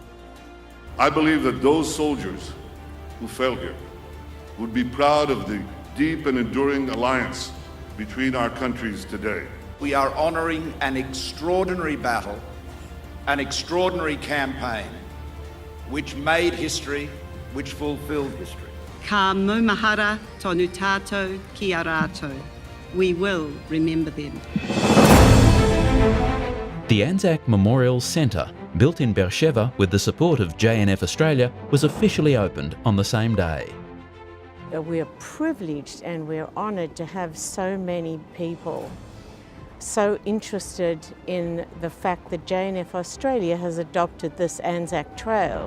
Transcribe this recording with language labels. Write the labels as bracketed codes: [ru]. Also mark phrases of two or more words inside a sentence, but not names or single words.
[en] I believe that those soldiers who fell here would be proud of the deep and enduring alliance between our countries today. We are honouring an extraordinary battle, an extraordinary campaign, which made history, which fulfilled history. [mi] Ka maumahara tonu tātou ki a rātou. [en] We will remember them. The Anzac Memorial Centre, built in Beersheba with the support of JNF Australia, was officially opened on the same day. We're privileged and we're honoured to have so many people so interested in the fact that JNF Australia has adopted this Anzac Trail.